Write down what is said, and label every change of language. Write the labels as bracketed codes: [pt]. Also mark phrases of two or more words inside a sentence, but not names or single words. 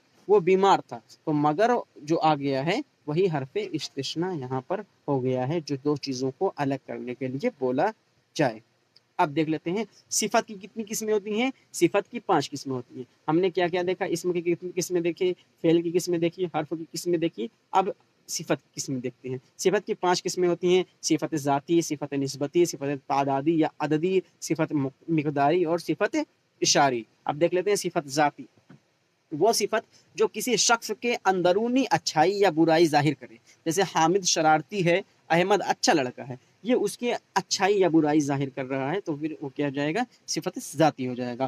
[ur] وہ بیمار تھا، تو مگر جو آ گیا ہے وہی حرف استثناء یہاں پر ہو گیا ہے، جو دو چیزوں کو الگ کرنے کے لیے بولا جائے۔ اب دیکھ لیتے ہیں صفت کی کتنی قسمیں ہوتی ہیں۔ صفت کی 5 قسمیں ہوتی ہیں۔ ہم نے کیا کیا دیکھا؟ اسم کی کتنی قسمیں دیکھی، فعل کی قسمیں دیکھی، حرف کی قسمیں دیکھی۔ اب صفت کی قسمیں دیکھتے ہیں۔ صفت کی 5 قسمیں ہوتی ہیں: صفت ذاتی، صفت نسبتی، صفت تعدادی یا عددی، صفت مقداری اور صفت اشاری۔ اب دیکھ لیتے ہیں صفت ذاتی، وہ صفت جو کسی شخص کے اندرونی اچھائی یا برائی ظاہر کرے، جیسے حامد شرارتی ہے، احمد اچھا لڑکا ہے، یہ اس کی اچھائی یا برائی ظاہر کر رہا ہے، تو پھر وہ کیا جائے گا؟ صفت ذاتی ہو جائے گا۔